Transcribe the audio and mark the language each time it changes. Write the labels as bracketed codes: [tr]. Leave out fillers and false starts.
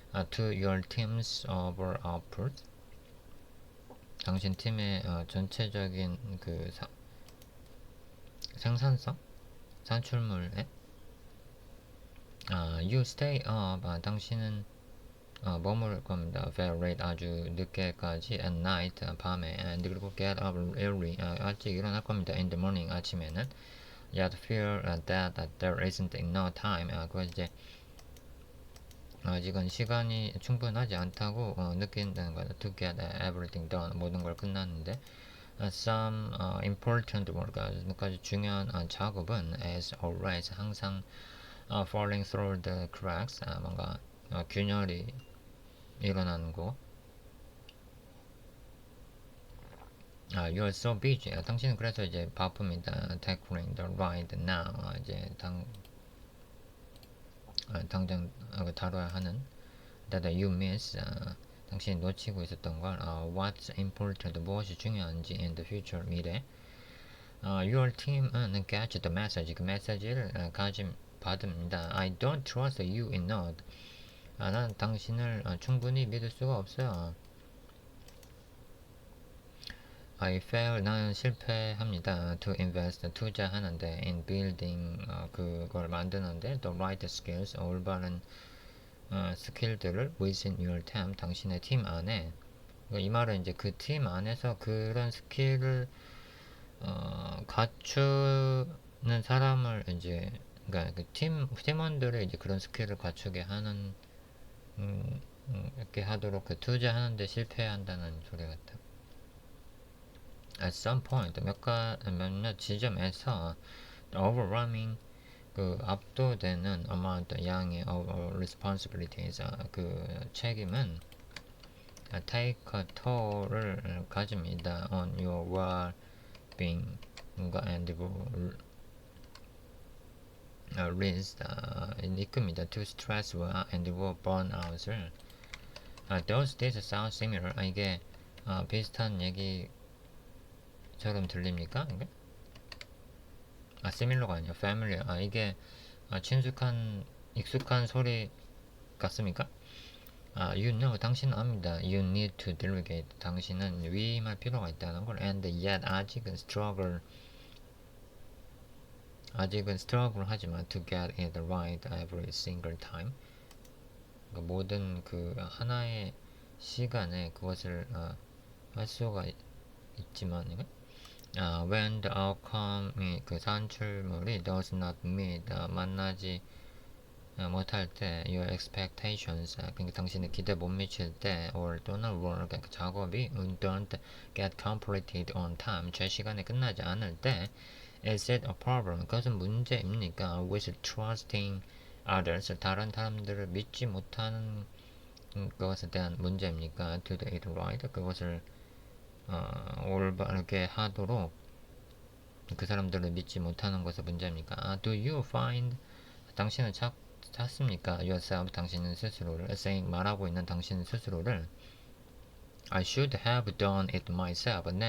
[en] To your team's overall output [ko] 당신 팀의 전체적인 그 생산성 산출물에 [en] you stay up [ko] 당신은 머무를 겁니다. [en] very late [ko] 아주 늦게까지 [en] at night [ko] 밤에 [en] and [ko] 그리고 [en] get up early [ko] 일찍 일어날 겁니다. [en] in the morning [ko] 아침에는 [en] yet feel that there isn't enough time [ko] 그거 이제 아직은 시간이 충분하지 않다고 느낀다는 거다. [en] to get everything done [ko] 모든 걸 끝났는데 [en] some important work [ko] 아주 중요한 작업은 [en] as always [ko] 항상 [en] falling through the cracks [ko] 뭔가 균열이 일어나는 거. [en] You're so busy. [ko] 당신은 그래서 이제 바쁩니다. [en] Tackling the right now. [ko] 이제 당장 다뤄야 하는 [en] that you miss. [ko] 당신이 놓치고 있었던 걸. [en] What's important. [ko] 무엇이 중요한지 [en] in the future [ko] 미래. [en] Your team은 catch the message. [ko] 그 메시지를 받습니다. [en] I don't trust you enough. [ko] 난 당신을 충분히 믿을 수가 없어요. [en] I fail [ko] 나는 실패합니다. [en] To invest [ko] 투자하는데 [en] in building [ko] 그걸 만드는데 [en] the right skills [ko] 올바른 스킬들을 [en] within your team [ko] 당신의 팀 안에 이 말은 이제 그 팀 안에서 그런 스킬을 갖추는 사람을 이제 그러니까 그 팀원들을 이제 그런 스킬을 갖추게 하는 이렇게 하도록 그 투자하는데 실패한다는 소리 같아. [en] At some point [ko] 몇몇 지점에서 [en] overwhelming [ko] 그 압도되는 [en] amount 양의 responsibilities [ko] 그 책임은 [en] take a toll을 가집니다 on your being and risk [ko] 이끕니다. [en] to stress and burnout을 does this sound similar? [ko] 이게 비슷한 얘기처럼 들립니까? 이게? similar가 아니야 [en] familiar. [ko] 이게 친숙한 익숙한 소리 같습니까? [en] you know, [ko] 당신은 압니다. [en] You need to delegate. [ko] 당신은 위임할 필요가 있다는 걸. [en] And yet, [ko] 아직은 [en] struggle 하지만 to get it right every single time. [ko] 그러니까 모든 그 하나의 시간에 그것을 할 수가 있지만, [en] when the outcome이 [ko] 그 산출물이 [en] does not meet, [ko] 만나지 못할 때 [en] your expectations [ko] 그러니까 당신의 기대 못 미칠 때 or 또는 [en] work [ko] 그러니까 작업이 [en] don't get completed on time [ko] 제 시간에 끝나지 않을 때 [en] is it a problem [ko] 그것은 문제입니까 [en] with trusting others [ko] 다른 사람들을 믿지 못하는 것에 대한 문제입니까 [en] to do it right [ko] 그것을 올바르게 하도록 그 사람들을 믿지 못하는 것의 문제입니까 [en] do you find [ko] 당신은 찾습니까? [en] yourself [ko] 당신은 스스로를 [en] saying [ko] 말하고 있는 당신 스스로를 [en] I should have done it myself.